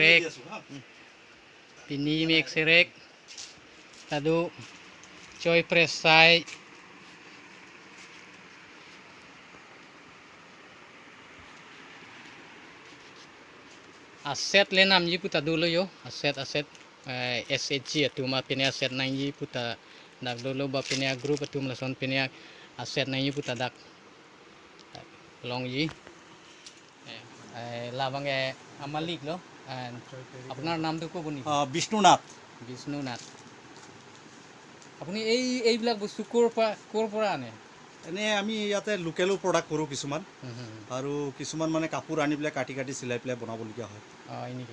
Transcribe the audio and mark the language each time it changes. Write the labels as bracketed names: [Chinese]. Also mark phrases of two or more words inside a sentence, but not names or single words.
[Karbi] serek tadu Choi presai aset lenam yi puta dulu yo aset SHG atu ma pini aset nang yi puta dak dulu ba pini group atu melason pini aset nang yi puta dak long yi labang amalik lo [Assamese] আপনার নাম তো কবনি বিষ্ণুনাথ আপুনি এইবিলাক বস্তু ক'ৰ পৰা আনে এনে আমি ইয়াতে [English] localo product [Assamese] কৰোঁ কিছুমান আৰু কিছুমান মানে কাপোৰ আনি পেলাই কাটি চিলাই পেলাই বনাবলগীয়া হয় নেকি